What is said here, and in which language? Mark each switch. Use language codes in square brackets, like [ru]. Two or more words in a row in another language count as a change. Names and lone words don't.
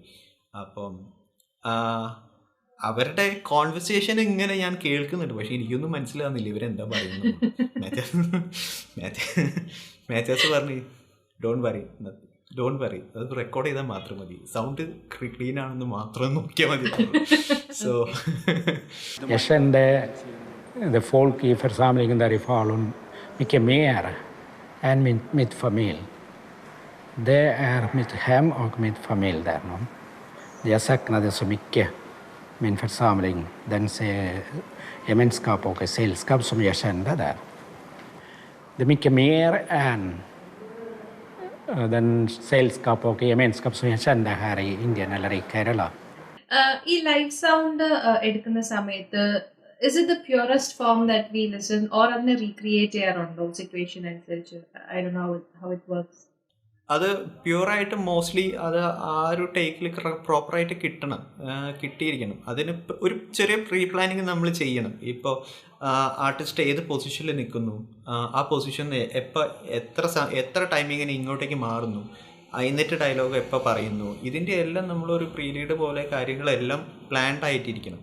[ml] അപ്പം അവരുടെ കോൺവെർസേഷൻ ഇങ്ങനെ ഞാൻ കേൾക്കുന്നുണ്ട്, പക്ഷെ എനിക്കൊന്നും മനസ്സിലാവുന്നില്ല ഇവരെന്താ പറയുന്നത്. മാത്യാസ് പറഞ്ഞു [en] don't worry, [ml] അത് റെക്കോർഡ് ചെയ്താൽ മാത്രം മതി, [en] sound clean [ml] ആണെന്ന് മാത്രം നോക്കിയാൽ മതി. സോ [sv] Jag kände det folk i församlingen där i Falun mycket mer än mitt familj. Det är mitt hem och mitt familj där. Jag saknade så mycket min församling, den gemenskap och sällskap som jag kände där. Det är mycket mer än den sällskap och gemenskap som jag kände här i Indien eller i Kerala. [ml] ഈ [en] live sound [ml] എടുക്കുന്ന സമയത്ത് [en] is it the purest form that we listen, or [ml] അതിനെ റീക്രിയേറ്റ് ചെയ്യാറുണ്ടോ സിറ്റുവേഷൻ അനുസരിച്ച്? [en] I don't know how it works. [ml] അത് പ്യുവറായിട്ട് മോസ്റ്റ്ലി അത് ആ ഒരു ടേക്കിൽ പ്രോപ്പറായിട്ട് കിട്ടിയിരിക്കണം. അതിന് ഒരു ചെറിയ [en] pre planning [ml] നമ്മൾ ചെയ്യണം. ഇപ്പോൾ ആർട്ടിസ്റ്റ് ഏത് പൊസിഷനിൽ നിൽക്കുന്നു, ആ പൊസിഷൻ എത്ര ടൈമിങ്ങിന് ഇങ്ങോട്ടേക്ക് മാറുന്നു, എന്നിട്ട് ഡയലോഗ് എപ്പോൾ പറയുന്നു, ഇതിൻ്റെ എല്ലാം നമ്മളൊരു പ്രീലീഡ് പോലെ കാര്യങ്ങളെല്ലാം പ്ലാൻഡ് ആയിട്ടിരിക്കണം.